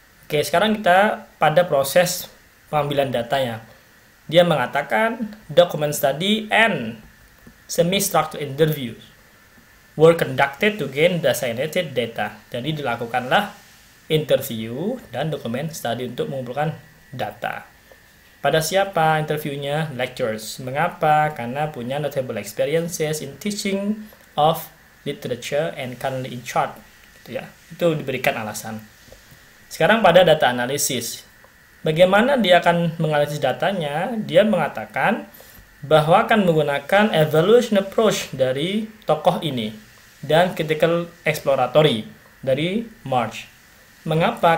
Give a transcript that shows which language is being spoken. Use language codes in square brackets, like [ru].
[id] Oke, sekarang kita pada proses pengambilan datanya. Dia mengatakan [en] document study and semi-structured interviews were conducted to gain designated data. [id] Jadi dilakukanlah interview dan dokumen study untuk mengumpulkan data. Pada siapa interviewnya? Lecturers. Mengapa? Karena punya [en] notable experiences in teaching of literature and currently in charge. [id] Gitu ya. Itu diberikan alasan. Sekarang pada data analisis. Bagaimana dia akan menganalisis datanya? Dia mengatakan bahwa akan menggunakan evaluation approach dari tokoh ini dan critical exploratory dari March. Mengapa?